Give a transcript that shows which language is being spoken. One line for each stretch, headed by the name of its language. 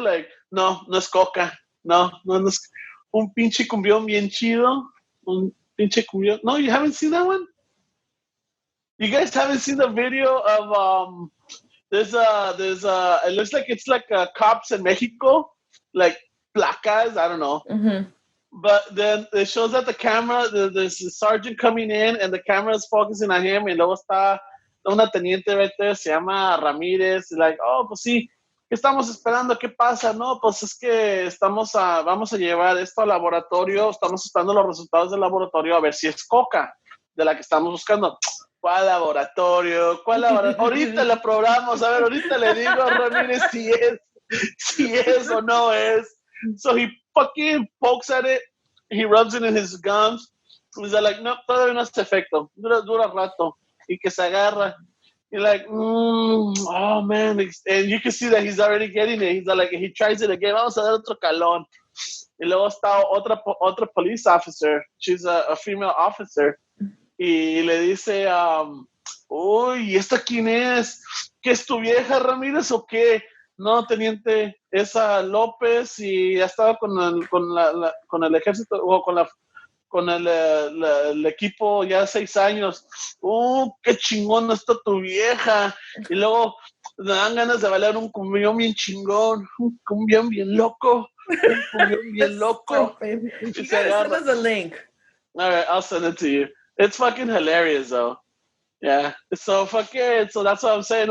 Spanish: Like no es coca, no es un pinche cumbión bien chido, un pinche cumbión.
English: No, you haven't seen that one? You guys haven't seen the video of there's it looks like it's like cops in Mexico, like placas, I don't know. Mm-hmm. But then it shows that the camera, there's a sergeant coming in and the camera is focusing on him,
Spanish: y luego está una teniente
English: right there,
Spanish: se llama Ramírez,
English: like, oh,
Spanish: pues sí, ¿qué estamos esperando? ¿Qué pasa? No, pues es que vamos a llevar esto al laboratorio, estamos esperando los resultados del laboratorio a ver si es coca, de la que estamos buscando. ¿Cuál laboratorio? Ahorita la probamos, a ver, ahorita le digo a Ramírez si es o no es.
English: So he fucking pokes at it, he rubs it in his gums. He's like,
Spanish: no, todavía no hace efecto, dura rato. Y que se agarra.
English: You're like, oh man. And you can see that he's already getting it. He's like, he tries it again.
Spanish: Vamos a dar otro calón. Y luego está otra
English: police officer. She's a female officer.
Spanish: Y le dice, uy, ¿esta quién es? ¿Qué es tu vieja, Ramírez, o qué? No, teniente, esa López, y ya estaba con el ejército, o con el equipo ya 6 años. Qué chingón está tu vieja. Y luego me dan ganas de bailar un cumbión bien chingón, un cumbión bien loco, un cumbión bien loco.
English: You gotta send us a link. All right, I'll send it to you. It's fucking hilarious, though. Yeah. So so that's what I'm saying.